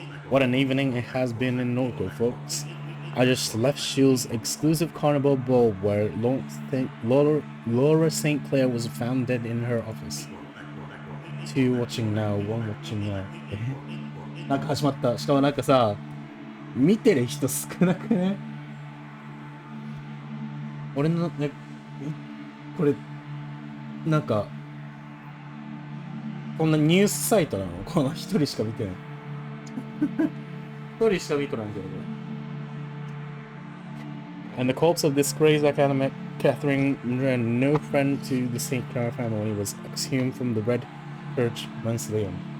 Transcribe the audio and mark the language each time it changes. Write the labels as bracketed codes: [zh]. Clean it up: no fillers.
[en] What an evening it has been in Norco, folks. I just left Shield's exclusive carnival ball where Laura St. Clair was found dead in her office. 2 watching now, 1 watching now. [ja] なんか始まった。しかもなんかさ、見てる人少なくね？俺のね、これ、なんか、こんなニュースサイトなの？この一人しか見てない。一人しか見とらんけど、これ。 [en] And the corpse of this crazed academic, Catherine, no friend to the St. Clair family, was exhumed from the Red Church Mausoleum.